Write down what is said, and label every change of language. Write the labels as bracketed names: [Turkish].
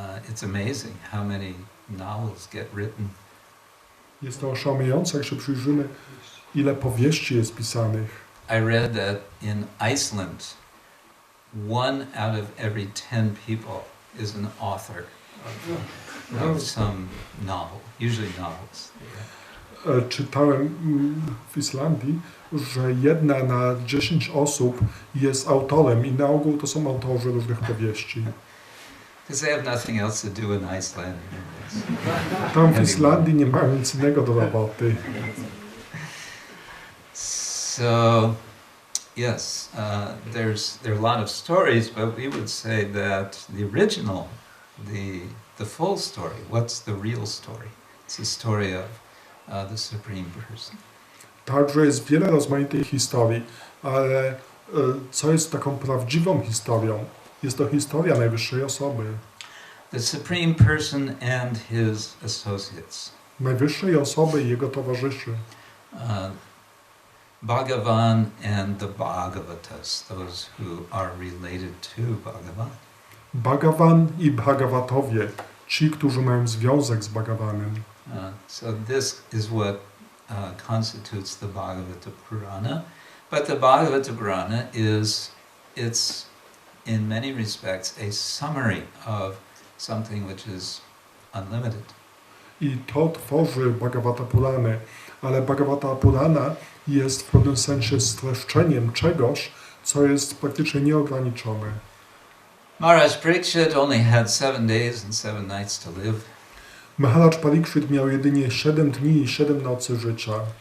[English] It's amazing how many novels get written [Polish] Jest to oszałamiające, jak się przyjrzymy, ile powieści jest pisanych. [English] I read that in Iceland, 1 out of every 10 people is an author of some novel, usually novels. [Polish] Czytałem w Islandii, że 1 na 10 osób jest autorem i na ogół to są autorzy różnych powieści. [English] Because they have nothing else to do in Iceland. [Polish] Tam w Islandii nie mają nic innego do roboty. [English] So, yes, there are a lot of stories, but we would say that the original, the full story, what's the real story? It's the story of the Supreme Person. [Polish] Także jest wiele rozmaitych historii, ale co jest taką prawdziwą historią? Jest to historia najwyższej osoby. [English] The Supreme Person and his associates. [Polish] Najwyższej osoby i jego towarzyszy. [English] Bhagavan and the Bhagavatas, those who are related to Bhagavan. [Polish] Bhagavan i Bhagavatowie, ci, którzy mają związek z Bhagavanem. [English] So this is what constitutes the Bhagavata Purana. But the Bhagavata Purana it's in many respects a summary of something which is unlimited. [Polish] I to tworzy Bhagavata Puranę, ale Bhagavata Purana jest w pewnym sensie streszczeniem czegoś, co jest praktycznie nieograniczone. [English] Maharaj Parikshit only had 7 days and 7 nights to live. [Polish] Maharaj Parikshit miał jedynie 7 dni i 7 nocy życia.